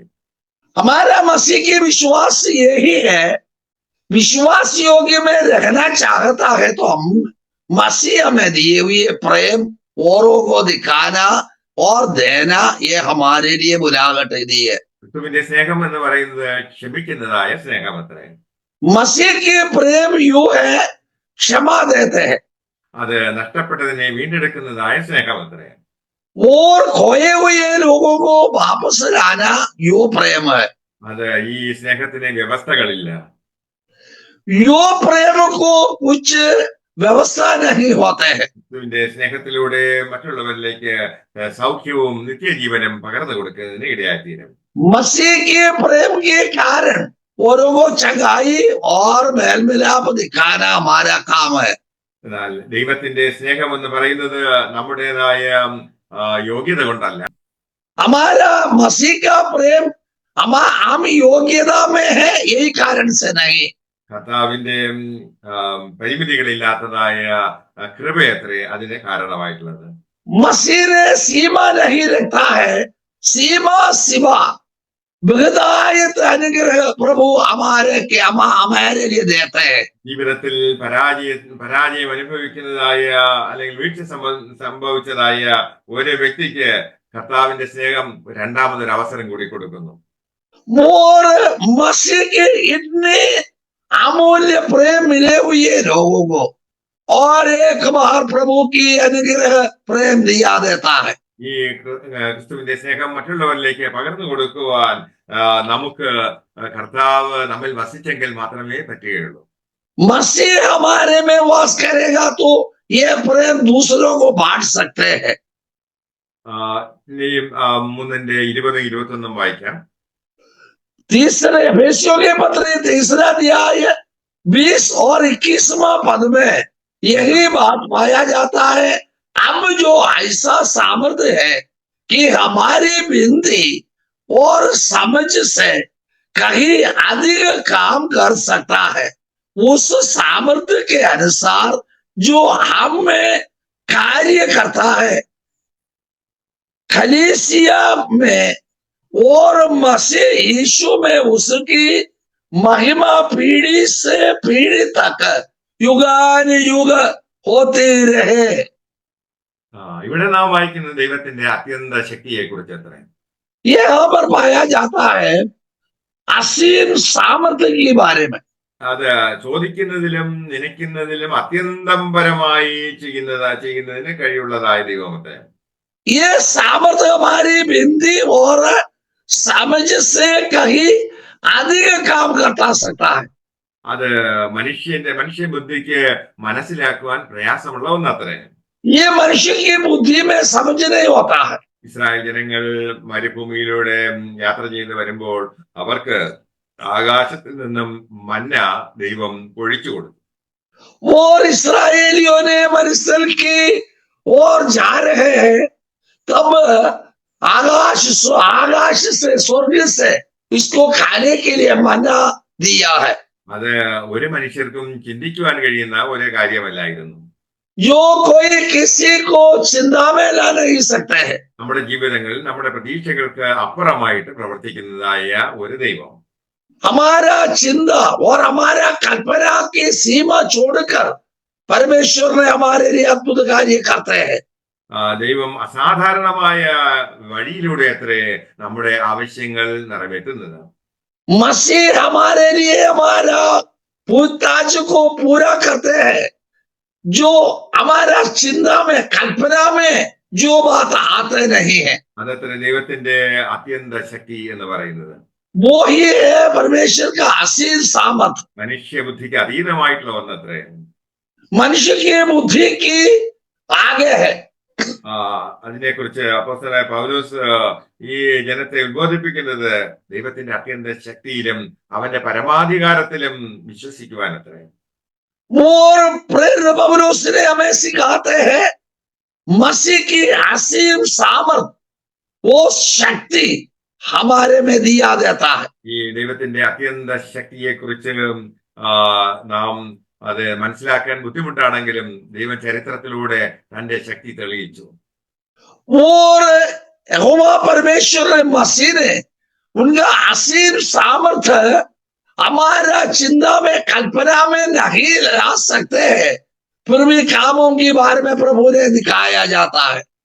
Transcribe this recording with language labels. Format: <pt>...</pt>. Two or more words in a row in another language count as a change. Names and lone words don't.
<hi>हमारा मसीह की विश्वास यही है, विश्वास योग्य में रहना चाहता है तो हम मसीह में दिए हुए प्रेम औरों को दिखाना और देना, ये हमारे लिए बुलाहट दी है।</hi> <ml>ക്രിസ്തുവിന്റെ സ്നേഹം എന്ന് പറയുന്നത് ക്ഷമിക്കുന്നതായ സ്നേഹമത്രേ.</ml> <hi>मसीह के प्रेम यू है, क्षमा देते हैं</hi> <ml>അത് നഷ്ടപ്പെട്ടതിനെ വീണ്ടെടുക്കുന്നതായ സ്നേഹമത്രേ.</ml> <hi>और खोए हुए लोगों को वापस लाना यो प्रेम है।</hi> <ml>അത് ഈ സ്നേഹത്തിന് വ്യവസ്ഥകളില്ല.</ml> <hi>यो प्रेम को कुछ व्यवस्था नहीं होते हैं।</hi> <ml>ക്രിസ്തുവിന്റെ സ്നേഹത്തിലൂടെ മറ്റുള്ളവരിലേക്ക് സൗഖ്യവും നിത്യജീവനും പകർന്നു കൊടുക്കുന്നതിന് ഇടയായിത്തീരും.</ml> <hi>मसीह के प्रेम के कारण औरों को चंगाई और मेल मिलाप दिखाना हमारा काम है।</hi> <ml>എന്നാൽ ദൈവത്തിന്റെ സ്നേഹം എന്ന് പറയുന്നത് നമ്മുടേതായ യോഗ്യത കൊണ്ടല്ല.</ml> <hi>हमारा मसीह का प्रेम हम योग्यता में है यही कारण से नहीं।</hi> <ml>കർത്താവിന്റെ പരിമിതികളില്ലാത്തതായ കൃപയത്രേ അതിന് കാരണമായിട്ടുള്ളത്.</ml> <hi>मसीह ने सीमा नहीं रखता है, सीमा सिवा विदायत अनुग्रह प्रभु हमारे लिए देते हैं।</hi> <ml>ജീവിതത്തിൽ പരാജയം അനുഭവിക്കുന്നതായ അല്ലെങ്കിൽ വീഴ്ച സംഭവിച്ചതായ ഒരു വ്യക്തിക്ക് കർത്താവിന്റെ സ്നേഹം രണ്ടാമതൊരു അവസരം കൂടി കൊടുക്കുന്നു.</ml> <hi>और मसीह के इतने अमूल्य प्रेम मिले हुए लोगों को और एक बार प्रभु की अनुग्रह प्रेम दिया देता है।</hi> <ml>ഈ ക്രിസ്തുവിന്റെ സ്നേഹം മറ്റുള്ളവരിലേക്ക് പകർന്നു കൊടുക്കുവാൻ നമുക്ക് കർത്താവ് നമ്മിൽ വസിച്ചെങ്കിൽ മാത്രമേ പറ്റുകയുള്ളൂ.</ml> <hi>मसीह हमारे में वास करेगा तो ये प्रेम दूसरों को बांट सकते हैं।</hi> <ml>ഇനിയും 3:20-21 വായിക്കാം.</ml> <hi>तीसरे एफेसियों के पत्र तीसरा अध्याय 20 और 21वां पद में यही बात पाया जाता है। अब जो ऐसा सामर्थ्य है कि हमारी विनती और समझ से कहीं अधिक काम कर सकता है, उस सामर्थ्य के अनुसार जो हम में कार्य करता है, कलीसिया में और मसीह यीशु में उसकी महिमा पीढ़ी से पीढ़ी तक युगान युग होती रहे.</hi> <ml>ഇവിടെ നാം വായിക്കുന്നത് ദൈവത്തിന്റെ അത്യന്ത ശക്തിയെ കുറിച്ച് അത്ര.</ml> <hi>यहाँ पर पाया जाता है असीम सामर्थ्य के बारे में.</hi> <ml>അത് ചോദിക്കുന്നതിലും നനയ്ക്കുന്നതിലും അത്യന്തം പരമായി ചെയ്യുന്നതിന് കഴിവുള്ളതായ ദൈവമത്തെ.</ml> <hi>ये सामर्थ्य हमारी विनती और समझ से कहीं अधिक काम करता सकता है.</hi> <ml>അത് മനുഷ്യ ബുദ്ധിക്ക് മനസ്സിലാക്കുവാൻ പ്രയാസമുള്ള ഒന്നത്രേ.</ml> <hi>ये मनुष्य की बुद्धि में समझ नहीं होता है.</hi> <ml>ഇസ്രായേൽ ജനങ്ങൾ മരുഭൂമിയിലൂടെ യാത്ര ചെയ്ത് വരുമ്പോൾ അവർക്ക് ആകാശത്തിൽ നിന്നും മന്ന ദൈവം പൊഴിച്ചു കൊടുത്തു.</ml> <hi>और इसराइलियों ने मरुस्थल की ओर जा रहे हैं, तब आकाश से स्वर्ग से इसको खाने के लिए मना दिया है.</hi> <ml>അത് ഒരു മനുഷ്യർക്കും ചിന്തിക്കുവാൻ കഴിയുന്ന ഒരു കാര്യമല്ലായിരുന്നു.</ml> <hi>जो कोई किसी को चिंता में ला नहीं सकते हैं.</hi> <ml>നമ്മുടെ ജീവിതങ്ങളിൽ നമ്മുടെ പ്രതീക്ഷകൾക്ക് അപ്പുറമായിട്ട് പ്രവർത്തിക്കുന്നതായ ഒരു ദൈവം.</ml> <hi>हमारा चिंता और हमारा कल्पना की सीमा छोड़कर परमेश्वर ने हमारे लिए अद्भुत कार्य करते हैं.</hi> <ml>ദൈവം അസാധാരണമായ വഴിയിലൂടെ അത്രേ നമ്മുടെ ആവശ്യങ്ങൾ നിറവേറ്റുന്നത്.</ml> <hi>मसीह हमारे लिए हमारा पूछताछ को पूरा करते हैं. जो हमारा चिंता में कल्पना में जो बात आते नहीं है,</hi> <ml>അതത്ര ദൈവത്തിന്റെ അത്യന്ത ശക്തി എന്ന് പറയുന്നത്.</ml> <hi>वो ही है परमेश्वर का असीम सामर्थ.</hi> <ml>മനുഷ്യ ബുദ്ധിക്ക് അതീതമായിട്ടുള്ള ഒന്നത്രേ.</ml> <hi>मनुष्य की बुद्धि की आगे है.</hi> <ml>അതിനെക്കുറിച്ച് അപ്പോസ്തലനായ പൗലോസ് ഈ ജനത്തെ ഉദ്ബോധിപ്പിക്കുന്നത് ദൈവത്തിന്റെ അത്യന്ത ശക്തിയിലും അവന്റെ പരമാധികാരത്തിലും വിശ്വസിക്കുവാനത്രേ.</ml> <hi>और प्रेरित पौलुस ने हमें सिखाते हैं मसीह की असीम सामर्थ, वो शक्ति हमारे में दिया देता है.</hi> <ml>ഈ ദൈവത്തിന്റെ അത്യന്ത ശക്തിയെ കുറിച്ച് നാം അത് മനസ്സിലാക്കാൻ ബുദ്ധിമുട്ടാണെങ്കിലും ദൈവം ചരിത്രത്തിലൂടെ തന്റെ ശക്തി തെളിയിച്ചു.</ml> <hi>और यहोवा परमेश्वर ने मसीह ने उनका असीम सामर्थ्य हमारा चिंता में कल्पना में नहीं ला सकते हैं, फिर भी कामों के बारे में प्रभु ने दिखाया जाता है.</hi>